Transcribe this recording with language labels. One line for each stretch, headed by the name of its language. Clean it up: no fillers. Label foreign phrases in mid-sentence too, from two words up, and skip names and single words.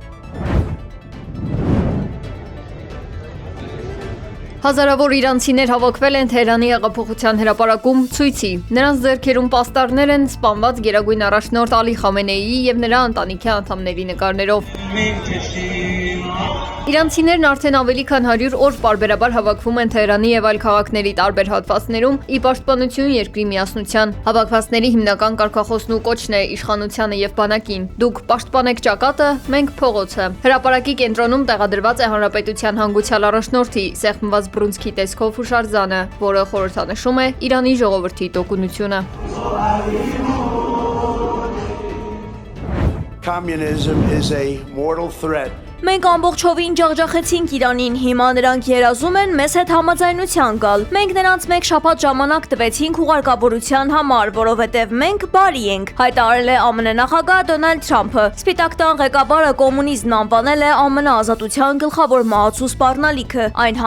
Armenian: Հազարավոր իրանցիներ հավաքվել են Թեհրանի հեղափոխության հրապարակում ցույցի։ Նրանց ձեռքերում պաստառներ են սպանված գերագույն առաջնորդ Ալի Խամենեիի եւ նրա ընտանիքի անդամների նկարներով։ Իրանցիներն արդեն ավելի քան 100 օր պարբերաբար հավաքվում են Թեհրանի եւ այլ քաղաքների տարբեր հատվածներում՝ ի պաշտպանություն երկրի միասնության։ Հավաքվածների հիմնական կարգախոսն ու կոչն է իշխանությանը եւ բանակին. «Դուք պաշտպանեք ճակատը, մենք փողոցը»։ Հրապարակի կենտրոնում տեղադրված է հանրապետության հանգուցյալ առաջնորդի սեղմված բռունցքի տեսքով հուշարձանը, որը խորհրդանշում է Իրանի ժողովրդի տոկունությունը։
English: Communism is a mortal threat.
Armenian: Մենք ամբողջովին ջախջախեցինք Իրանին, հիմա նրանք երազում են մեզ հետ համաձայնության գալ։ Մենք նրանց մեկ շաբաթ ժամանակ տվեցինք ուղարկավորության համար, որովհետև մենք բարի ենք, հայտարարել է ԱՄՆ նախագահ Դոնալդ Թրամփը։ Սպիտակ տան ղեկավարը կոմունիզմն անվանել է ԱՄՆ ազատության գլխավոր մահացու սպառնալիքը, այն